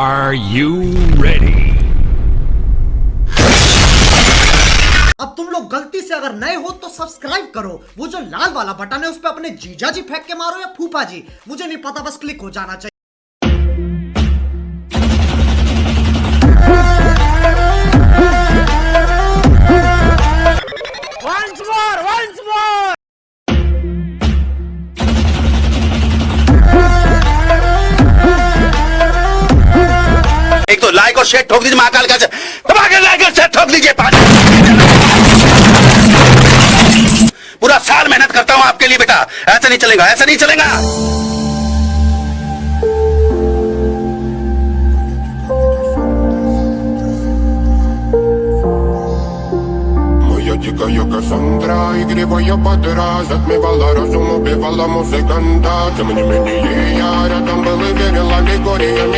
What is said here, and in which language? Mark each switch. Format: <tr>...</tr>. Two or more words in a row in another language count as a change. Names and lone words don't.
<en>Are you ready?</en> <hi>अब तुम लोग गलती से अगर नए हो तो सब्सक्राइब करो, वो जो लाल वाला बटन है उस पे अपने जीजा जी फेंक के मारो या फूफा जी, मुझे नहीं पता, बस क्लिक हो जाना चाहिए।</hi> <en>Once more!</en> <hi>एक तो लाइक और शेयर ठोक दीजिए महाकाल का दबाकर लाइक और शेयर ठोक दीजिए। पूरा साल मेहनत करता हूं आपके लिए बेटा, ऐसा नहीं चलेगा, ऐसा नहीं चलेगा।</hi> <ru>Дикая Кассандра, игривая подра, затмевала разум, убивала музыканта. Тем не менее я рядом был и верил аллегориями.</ru>